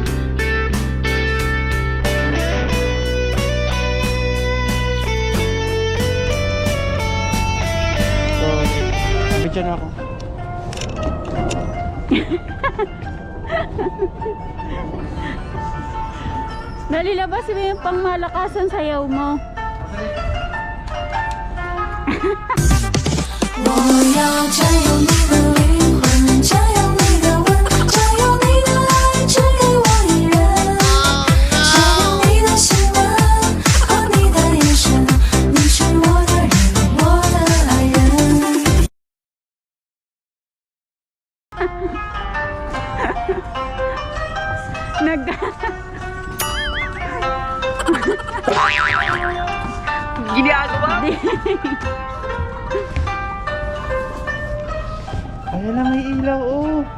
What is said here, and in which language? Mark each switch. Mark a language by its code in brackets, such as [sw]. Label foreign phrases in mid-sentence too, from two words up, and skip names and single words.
[tl] So, abidyan ako. Nalilabas mo yung pangmalakasan sayaw mo. [zh] 我要占有你的灵魂，占有你的吻，占有你的爱，只给我一人。占有你的喜欢和你的眼神，你是我的人，我的爱人。 [tl] Ginagawa? Ayan na, may ilaw, oh.